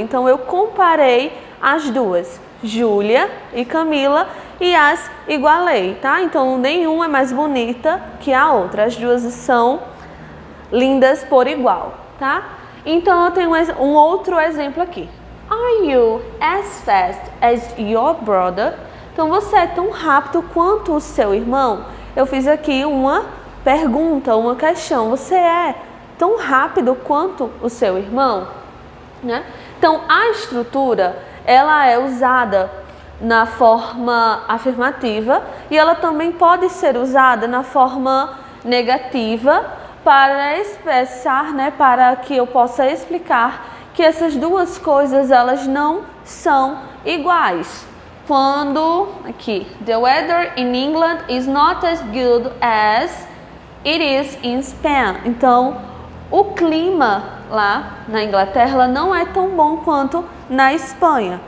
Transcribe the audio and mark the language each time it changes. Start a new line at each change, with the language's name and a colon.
Portuguese: Então, eu comparei as duas, Júlia e Camila, e as igualei, tá? Então, nenhuma é mais bonita que a outra. As duas são lindas por igual, tá? Então, eu tenho um outro exemplo aqui.
English: Are you as fast as your brother?
Portuguese: Então, você é tão rápido quanto o seu irmão? Eu fiz aqui uma pergunta, uma questão. Você é tão rápido quanto o seu irmão? Né? Então, a estrutura, ela é usada na forma afirmativa e ela também pode ser usada na forma negativa para expressar, para que eu possa explicar que essas duas coisas, elas não são iguais. Quando, aqui,
English: the weather in England is not as good as it is in Spain.
Portuguese: Então, o clima lá na Inglaterra não é tão bom quanto na Espanha.